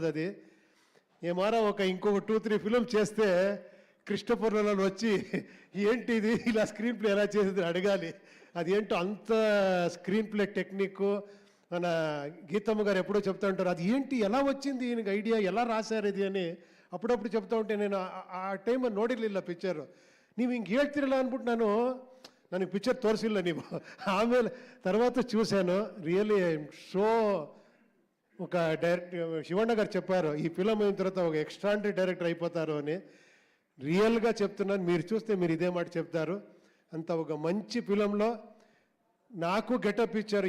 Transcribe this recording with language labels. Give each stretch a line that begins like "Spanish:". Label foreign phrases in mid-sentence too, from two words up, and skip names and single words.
Telugu: అది ఏమారా ఇంకొక 2-3 ఫిలం చేస్తే క్రిస్టోఫర్లలో వచ్చి ఏంటి ఇది ఇలా
English: screen play
Telugu: ఎలా చేసేది అడగాలి. అది ఏంటో అంత
English: screen play technique.
Telugu: మన గీతమ్మ గారు ఎప్పుడో చెప్తా ఉంటారు అది ఏంటి ఎలా వచ్చింది ఈయనకి ఐడియా ఎలా రాశారు ఇది అని అప్పుడప్పుడు చెప్తా ఉంటే నేను
Kannada: ಆ ಟೈಮ್ ನೋಡಿರಲಿಲ್ಲ ಪಿಕ್ಚರು. ನೀವು ಹಿಂಗೆ ಹೇಳ್ತಿರಲ್ಲ ಅಂದ್ಬಿಟ್ಟು ನನಗೆ ಪಿಕ್ಚರ್ ತೋರಿಸಿಲ್ಲ ನೀವು.
Telugu: ಆಮೇಲೆ తర్వాత చూశాను.
English: really show
Telugu: ఒక డైరెక్టర్ శివಣ್ణ గారు చెప్పారు ఈ ఫిలం అయిన తర్వాత ఒక ఎక్స్ట్రాండరీ డైరెక్టర్ అయిపోతారు అని. రియల్గా చెప్తున్నాను. మీరు చూస్తే మీరు ఇదే మాట చెప్తారు. అంత ఒక మంచి ఫిలంలో నాకు గెటప్ ఇచ్చారు.